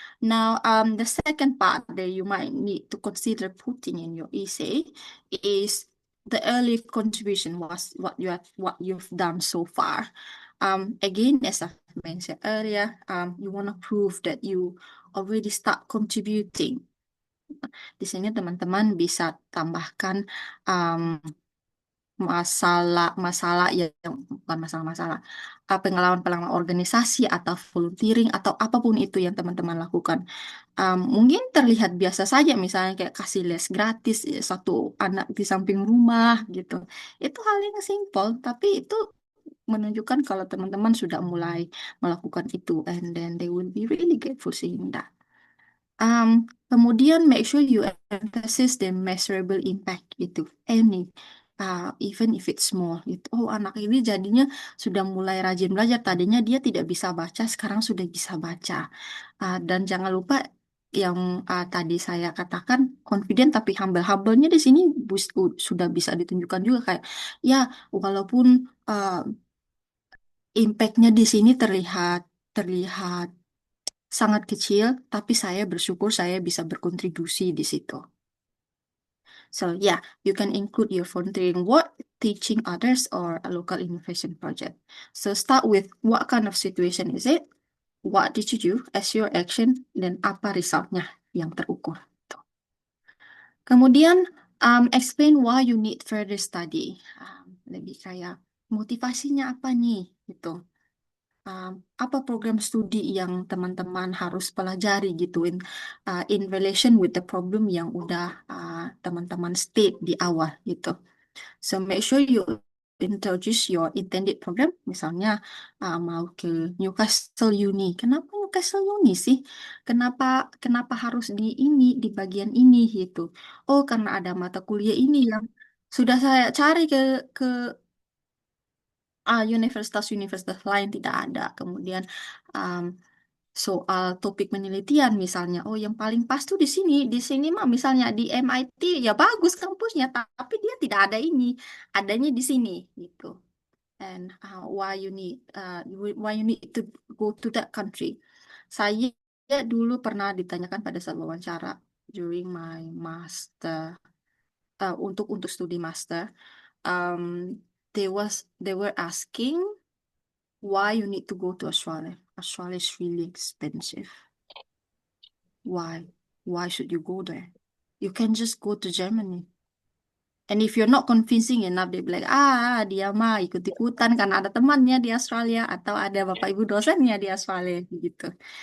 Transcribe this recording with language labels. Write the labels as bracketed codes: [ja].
[en] Now, the second part that you might need to consider putting in your essay is the early contribution, was what you've done so far. Again, as I mentioned earlier, you want to prove that you already start contributing. [id] Di sini teman-teman bisa tambahkan masalah yang bukan masalah-masalah, pengalaman-pengalaman organisasi atau volunteering atau apapun itu yang teman-teman lakukan. Mungkin terlihat biasa saja, misalnya kayak kasih les gratis satu anak di samping rumah gitu. Itu hal yang simpel, tapi itu menunjukkan kalau teman-teman sudah mulai melakukan itu, [en] and then they will be really grateful seeing that. Kemudian make sure you emphasize the measurable impact itu, even if it's small. [id] Gitu. Oh, anak ini jadinya sudah mulai rajin belajar. Tadinya dia tidak bisa baca, sekarang sudah bisa baca. Dan jangan lupa yang tadi saya katakan confident tapi humble-humble-nya di sini sudah bisa ditunjukkan juga kayak ya walaupun impact-nya di sini terlihat sangat kecil, tapi saya bersyukur saya bisa berkontribusi di situ. [en] So yeah, you can include your volunteering work, teaching others, or a local innovation project. So start with what kind of situation is it? What did you do as your action? [id] Dan apa resultnya yang terukur. Tuh. [en] Kemudian explain why you need further study. [id] Lebih kayak motivasinya apa nih? Gitu. Apa program studi yang teman-teman harus pelajari gitu [en] in relation with the problem [id] yang udah teman-teman state di awal gitu. [en] So make sure you introduce your intended program. [id] Misalnya mau ke Newcastle Uni. Kenapa Newcastle Uni sih? Kenapa harus di bagian ini gitu? Oh, karena ada mata kuliah ini yang sudah saya cari ke universitas-universitas lain tidak ada. Kemudian soal topik penelitian misalnya, oh yang paling pas tuh di sini mah misalnya di MIT ya bagus kampusnya, tapi dia tidak ada ini, adanya di sini gitu. [en] And why you need to go to that country. [id] Saya dulu pernah ditanyakan pada saat wawancara [en] during my master [id] untuk studi master. [en] They were asking why you need to go to Australia. Australia is really expensive. Why? Why should you go there? You can just go to Germany. And if you're not convincing enough, they'll be like, [id] dia mah ikut-ikutan karena ada temannya di Australia atau ada bapak ibu dosennya di Australia gitu.